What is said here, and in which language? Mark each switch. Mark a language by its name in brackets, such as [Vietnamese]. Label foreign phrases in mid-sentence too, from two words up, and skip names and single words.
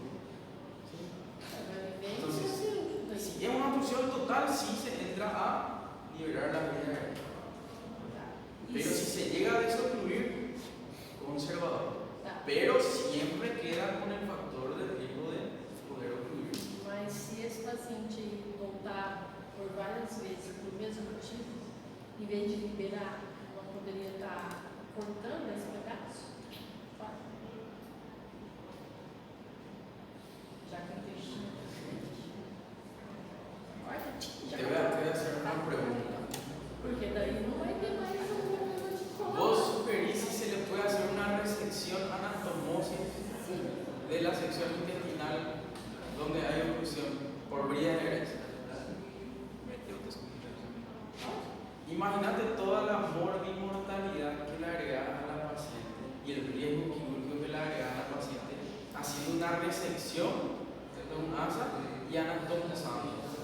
[Spanish] Entonces, si es una obstrucción total, sí se entra a liberar la vía aérea. Pero si se llega a desocluir, conservador. Pero siempre queda con el factor de riesgo de poder ocluir. [Portuguese] Mas se esse paciente voltar por várias vezes por mesmo motivo, em vez de liberar, ela poderia estar cortando esse pedaço? Já que o intestino é diferente. Olha, já [Spanish] Te voy a hacer una pregunta. [Portuguese] porque daí não vai ter mais um problema de colar. [Spanish] ¿Vos sugerís si se le puede hacer una resección anastomosis de la sección intestinal donde hay obstrucción por vía de herencia? Imagínate toda la morbimortalidad que le agregas a la paciente y el riesgo quirúrgico que le agregas a la paciente haciendo una resección de un asa y anatomizando.